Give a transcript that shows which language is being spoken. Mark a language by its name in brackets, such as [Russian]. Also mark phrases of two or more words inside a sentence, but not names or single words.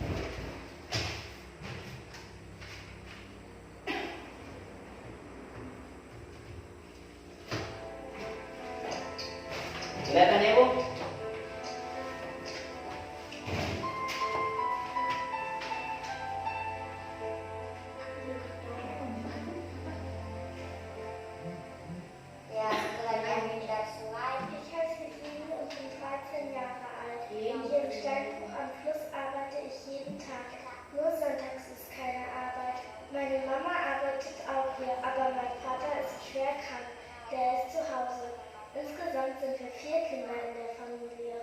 [Indonesian] Kelihatan ya Bu? Ja, setelah dia pindah sungai. [German] Ich heiße Sine und bin 13 Jahre alt. Hier im Steinbruch am Fluss arbeite ich jeden Tag. Nur sonntags ist keine Arbeit. Meine Mama arbeitet auch hier, aber mein Vater ist schwer krank. Der ist zu Hause. Insgesamt sind wir 4 Kinder in der Familie.